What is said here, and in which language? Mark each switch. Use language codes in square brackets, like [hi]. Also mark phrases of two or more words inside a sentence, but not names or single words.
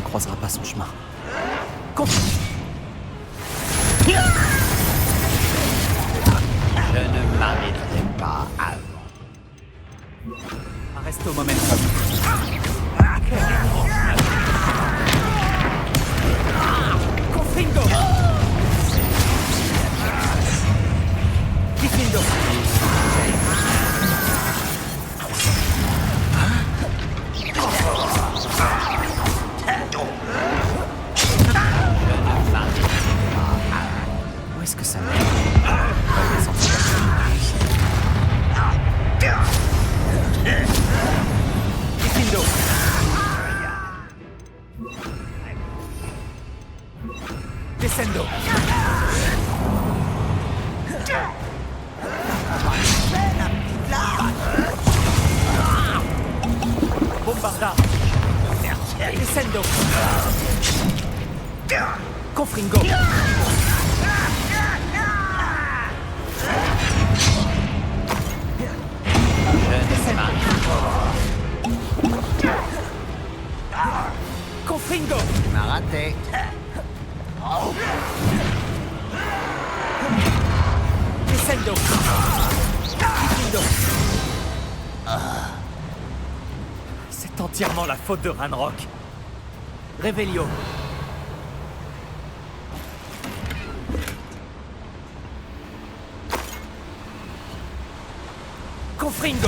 [fr] n'épousera pas son chemin. Je ne m'arrêterai pas avant. Arresto momentum. Confringo! Diffindo! Où est-ce que ça mène? Diffindo! Descendo! Bombarda! Descendo! Confringo! Confringo! Tu m'as raté. Descendo! Diffindo! C'est entièrement la faute de Ranrock. Revelio! Confringo!